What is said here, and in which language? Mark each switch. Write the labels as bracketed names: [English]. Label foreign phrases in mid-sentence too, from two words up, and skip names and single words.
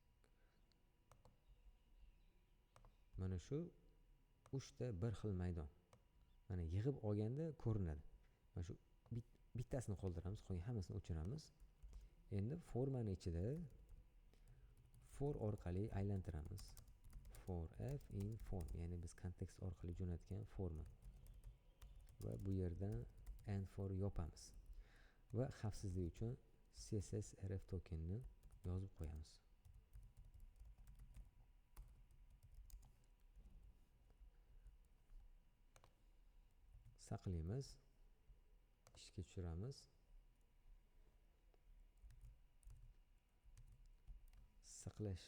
[Uzbek] Mana shu 3 ta bir xil maydon. Mana yig'ib olganda ko'rinadi. Mana shu bittasini qoldiramiz, qolgan hammasini o'chiramiz. Endi formani ichida for orqali aylantiramiz. [English] For f in form, [Uzbek] ya'ni biz kontekst orqali jo'natgan forma. Va bu yerdan [English] and for [Uzbek] yopamiz. Va xavfsizlik uchun css rf tokenni yozib qo'yamiz. Saqlaymiz. Ishga tushiramiz. Saqlash.